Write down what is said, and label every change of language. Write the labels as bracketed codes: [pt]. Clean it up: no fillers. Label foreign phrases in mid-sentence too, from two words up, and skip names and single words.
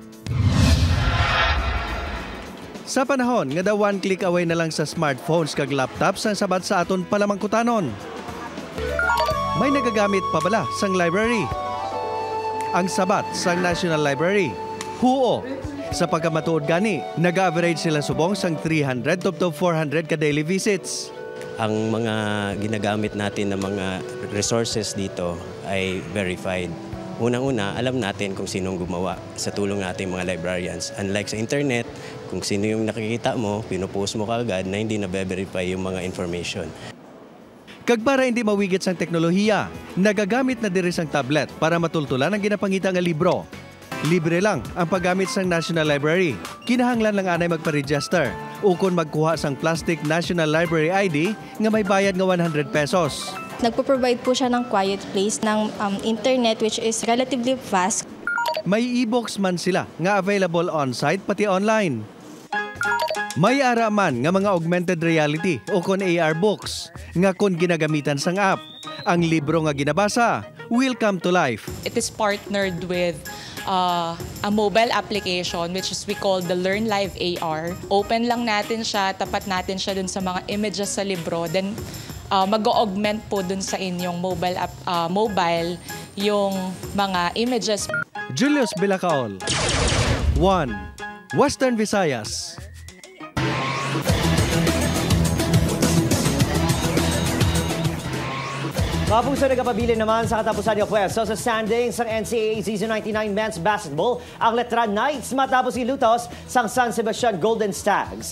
[hil] Sa panahon nga daw [en] one click away [hil] na lang sa smartphones kag laptops ang sabat sa aton palamangkutanon. May nagagamit pa bala sang library. Ang sabat sang National Library, huo. Sa pagkamatuod gani, nag-average sila subong sang 300 to 400 ka [en] daily visits. [tl] Ang mga ginagamit natin na mga resources dito ay verified. Unang-una, alam natin kung sinong gumawa sa tulong nating mga librarians. Unlike sa internet, kung sino yung nakikita mo, pinupost mo kaagad na hindi na-verify yung mga information. [hil] Kag para hindi mawigit sang teknolohiya, nagagamit na diri sang tablet para matultulan ang ginapangita nga libro. Libre lang ang paggamit sang National Library. Kinahanglan lang anay magpa-register o kung magkuha sang plastic National Library ID nga may bayad nga 100 pesos. [tl] Nagpo-provide po siya ng [en] quiet place [tl] ng internet [en] which is relatively fast. [hil] May e-books man sila nga [en] available on-site [hil] pati online. May ara man nga mga [en] augmented reality [hil] o kon [en] AR books [hil] nga kon ginagamitan sang app. Ang libro nga ginabasa [en] will come to life. It is partnered with a mobile application which is we call the Learn Live AR. [tl] Open lang natin siya, tapat natin siya dun sa mga images sa libro. Then mag-augment po dun sa inyong mobile yung mga images. Julius Bilacaol, 1 Western Visayas. Kapuso nagkapabilin naman sa katapusan ng pwesto sa standings ng NCAA Season 99 Men's Basketball ang Letran Knights matapos ilutos sa San Sebastian Golden Stags.